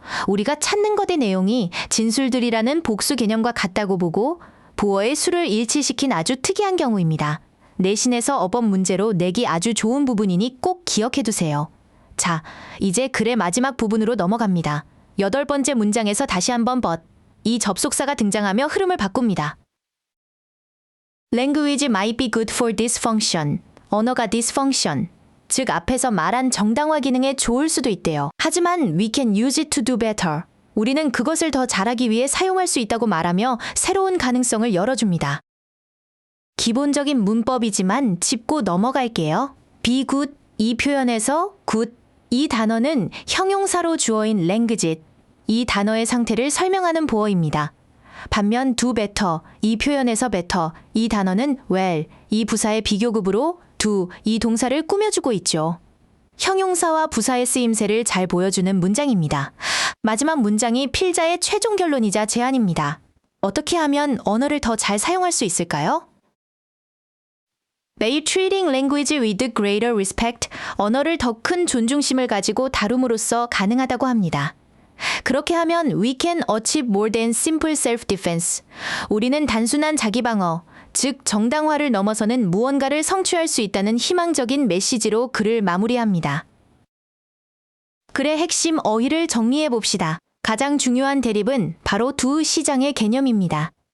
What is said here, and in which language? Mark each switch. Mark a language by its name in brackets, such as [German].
[Korean] 우리가 찾는 것의 내용이 진술들이라는 복수 개념과 같다고 보고 보어의 수를 일치시킨 아주 특이한 경우입니다. 내신에서 어법 문제로 내기 아주 좋은 부분이니 꼭 기억해두세요. 자, 이제 글의 마지막 부분으로 넘어갑니다. 8번째 문장에서 다시 한번 but, 이 접속사가 등장하며 흐름을 바꿉니다. [English] Language might be good for this function. [Korean] 언어가 [English] this function. [Korean] 즉 앞에서 말한 정당화 기능에 좋을 수도 있대요. 하지만 [English] we can use it to do better. [Korean] 우리는 그것을 더 잘하기 위해 사용할 수 있다고 말하며 새로운 가능성을 열어줍니다. 기본적인 문법이지만 짚고 넘어갈게요. be good, 이 표현에서 good, 이 단어는 형용사로 주어인 language, 이 단어의 상태를 설명하는 보어입니다. 반면 do better, 이 표현에서 better, 이 단어는 well, 이 부사의 비교급으로 do, 이 동사를 꾸며주고 있죠. 형용사와 부사의 쓰임새를 잘 보여주는 문장입니다. 마지막 문장이 필자의 최종 결론이자 제안입니다. 어떻게 하면 언어를 더 잘 사용할 수 있을까요? [English] By treating language with greater respect, [Korean] 언어를 더 큰 존중심을 가지고 다룸으로써 가능하다고 합니다. 그렇게 하면 [English] we can achieve more than simple self-defense. [Korean] 우리는 단순한 자기방어, 즉 정당화를 넘어서는 무언가를 성취할 수 있다는 희망적인 메시지로 글을 마무리합니다. 글의 핵심 어휘를 정리해 봅시다. 가장 중요한 대립은 바로 두 시장의 개념입니다.